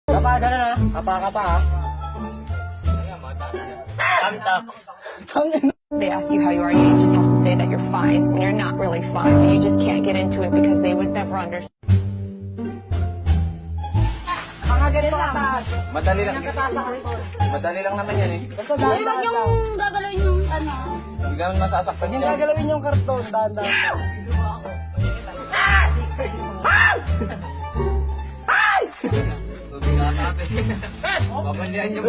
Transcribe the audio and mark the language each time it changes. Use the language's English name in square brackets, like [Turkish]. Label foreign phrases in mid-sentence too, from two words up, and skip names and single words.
[Filipino] Kapa, gano'n ha? Kapa ha? Tamtax. [English] They ask you how you are, you just have to say that you're fine when you're not really fine. You just can't get into it because they would never understand. [Filipino] Mga ganito kataas. Madali lang. Kataas ang karton. Madali lang naman yan eh. Basta Ay, dahan-dahan wag lang. yung gagalawin yung ano. Hindi ka masasaktan Yung dyan. gagalawin yung karton, dahan-dahan lang. Babandihan niyo